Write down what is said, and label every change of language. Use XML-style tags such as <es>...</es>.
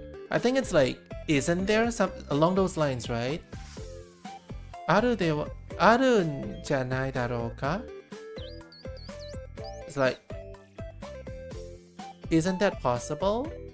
<en>I think it's like, isn't there some along those lines, right?</en> <ja>あるんじゃないだろうか?</ja> <en>It's like, isn't that possible?</en>